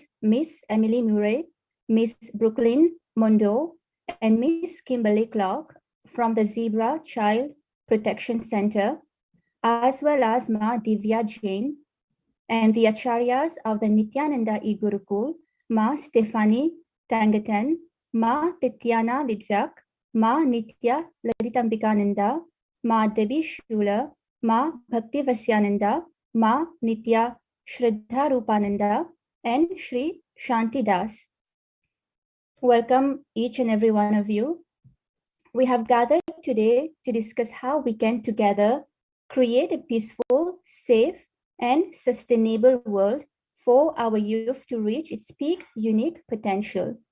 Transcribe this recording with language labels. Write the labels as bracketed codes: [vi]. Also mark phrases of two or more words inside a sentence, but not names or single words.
[en] Miss Emily Murray, Miss Brooklyn Mondo, and Miss Kimberly Clark from the Zebra Child Protection Center, as well as Ma Divya Jain, and the Acharyas of the Nityananda Gurukul, Ma Stephanie Tangatan, Ma Tityana Lidvyak, Ma Nitya Lalitambikananda, Ma Debi Shula, Ma Bhakti Vasyananda, Ma Nitya Shraddha Rupananda, and Shri Shanti Das. Welcome each and every one of you. We have gathered today to discuss how we can together create a peaceful, safe, and sustainable world for our youth to reach its peak unique potential.